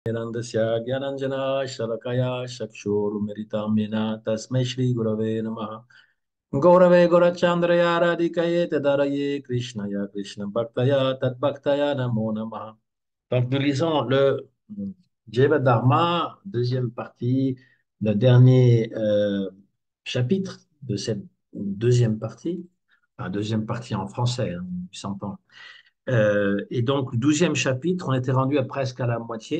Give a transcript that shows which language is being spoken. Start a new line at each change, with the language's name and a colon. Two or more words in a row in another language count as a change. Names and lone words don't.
Sanskrit: नन्दस्य ज्ञानाञ्जन शलाकया चक्षुरुमिरितम् येन तस्मै श्री गुरवे नमः गौरवे गोरचन्द्राय राधिकायै तदरये कृष्णाय कृष्ण भक्ताय तद्भक्ताय नमो नमः.
French: Donc nous lisons le Jeva Dharma, deuxième partie, le dernier chapitre de cette deuxième partie, enfin, deuxième partie en français, hein, on s'entend. Et donc, 12e chapitre, on était rendu à presque à la moitié.